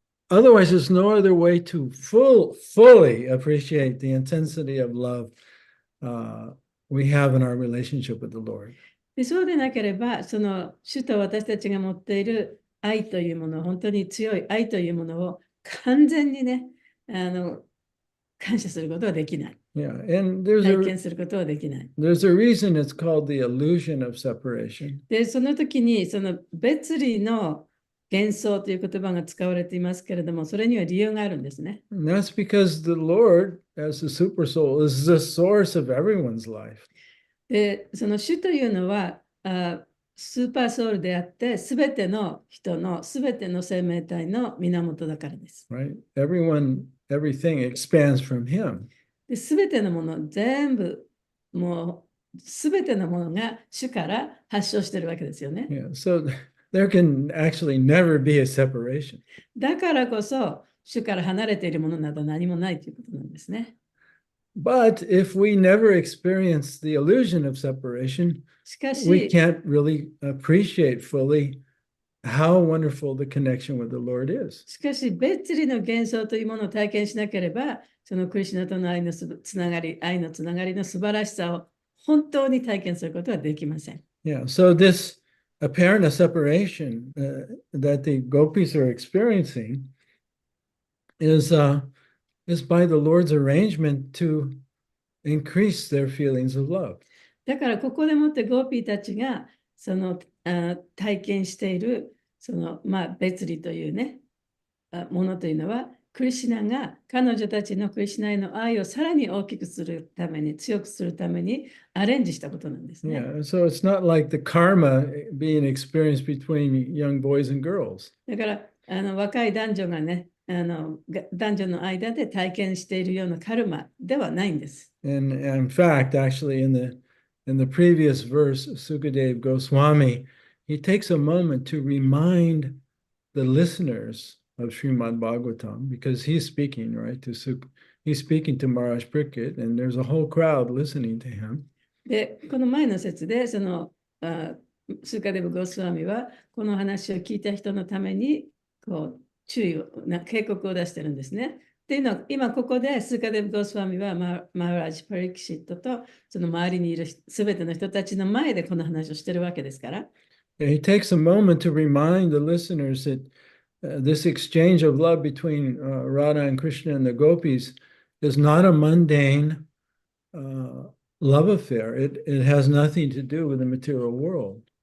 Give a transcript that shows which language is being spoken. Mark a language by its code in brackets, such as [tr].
[en] Otherwise, there's no other way to fully appreciate the intensity of love we have in our relationship with the Lord. [ja] でそうでなければ、その主と私たちが持っている愛というもの、本当に強い愛というものを完全にね、感謝することはできない。 [en] Yeah, and [ja] 体験することはできない。 [en] there's a reason it's called the illusion of separation. [ja] で、その時に、その別離の幻想という言葉が使われていますけれども、それには理由があるんですね。 [en] And that's because the Lord, as the super soul, is the source of everyone's life. [ja] で、その主というのは、スーパーソウルであって、すべての人の、すべての生命体の源だからです。 [en] Right? Everything expands from him. [ja] で、すべてのもの、全部、もう、すべてのものが主から発祥してるわけですよね。 [en] Yeah, so there can actually never be a separation. [ja] だからこそ、主から離れているものなど何もないということなんですね。 [en] But if we never experience the illusion of separation, [ja] しか [en] we [ja] し、 [en] can't really appreciate fully how wonderful the connection with the Lord is. [ja] しかし、別離の幻想というものを体験しなければ、そのクリシュナとの愛のつながりの素晴らしさを本当に体験することはできません。 [en] Yeah, so this apparent separation that the gopis are experiencing is by the Lord's arrangement to increase their feelings of love. [ja] だからここでもってゴーピーたちがその体験しているその、別離というねものというのはクリシュナが彼女たちのクリシュナへの愛をさらに大きくするために強くするためにアレンジしたことなんですね。 [en] Yeah, so it's not like the karma being experienced between young boys and girls. [ja] だから若い男女がね男女の間で体験しているようなカルマではないんです。 [en] And in fact, actually, in the previous verse, Sukadev Goswami, he takes a moment to remind the listeners of Srimad Bhagavatam because he's speaking, right, he's speaking to Maharaj Pariksit, and there's a whole crowd listening to him. [ja] で、この前の説で、スーカデブ・ゴスワミは、この話を聞いた人のために、注意を、警告を出してるんですね。っていうのは、今ここでスーカデブ・ゴスワミはマハラジ・パリキシットと、その周りにいるすべての人たちの前でこの話をしてるわけですから。 [en] He takes a moment to remind the listeners that this exchange of love between Radha and Krishna and the gopis is not a mundane love affair. It has nothing to do with the material world.